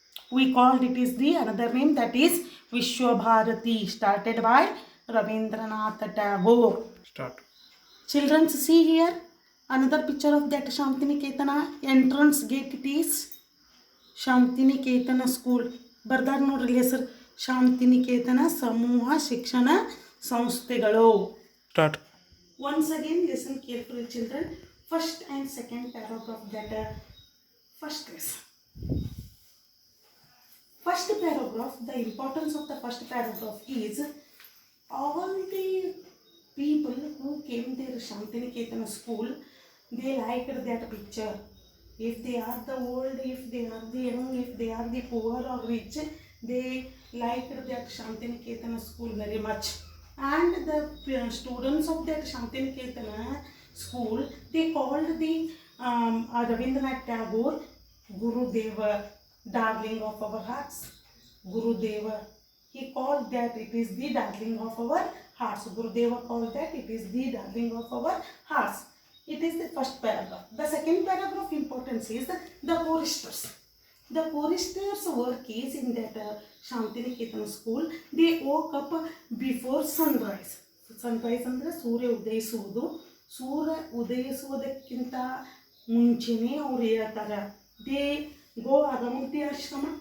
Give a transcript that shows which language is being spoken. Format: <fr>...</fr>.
<en>We called it is the another name, that is Vishwabharati, started by Rabindranath Tagore. Start. Children, see here another picture of that Shantiniketana entrance gate. It is Shantiniketana school.</en> <kn>ಬರ್ದಾರ ನೋಡ್ರಿ ಹೆಸರು ಶಾಂತಿನಿಕೇತನ ಸಮೂಹ ಶಿಕ್ಷಣ ಸಂಸ್ಥೆಗಳು.</kn> <en>Start. Once again, listen carefully, children. First and second paragraph that first lesson. First paragraph, the importance of the first paragraph is all the people who came there Shantiniketana school, they liked that picture. If they are the old, if they are the young, if they are the poor or rich, they liked that Shantiniketana school very much. And the students of that Shantiniketana school, they called the Rabindranath Tagore Gurudeva, darling of our hearts. Gurudeva, he called that it is the darling of our hearts. Gurudeva called that it is the darling of our hearts. It is the first paragraph. The second paragraph importance is the choristers. The choristers' work is in that Shantiniketana school. They woke up before sunrise.</en> <kn>Sunrise ಅಂದರೆ ಸೂರ್ಯ ಉದಯಿಸುವುದು. ಸೂರ್ಯ ಉದಯಿಸುವುದಕ್ಕಿಂತ ಮುಂಚೆನೇ ಅವ್ರು ಹೇಳ್ತಾರೆ.</kn> <en>They go around the ashrama.</en>